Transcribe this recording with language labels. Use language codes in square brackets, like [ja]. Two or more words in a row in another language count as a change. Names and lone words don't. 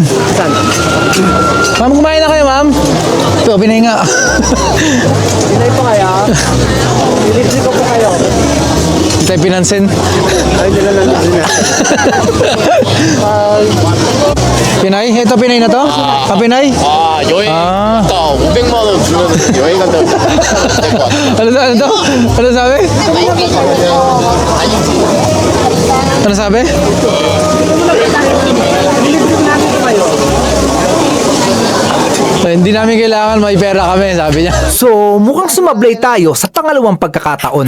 [tl] Ma'am, kumain na kayo, ma'am? Ito, Pinoy nga. Pinay po kaya? Delivery ko po kayo. Hindi tayo pinansin. Ay, hindi lang Pinoy? Ito Pinoy na to? Pinoy? [ko] 여행 아. 500만 원 주면 여행 간다고 될것 같아. [tl] Ano sabi? Ano sabi? Hindi namin kailangan, may pera kami, sabi niya. So, mukhang sumablay tayo sa pangalawang pagkakataon.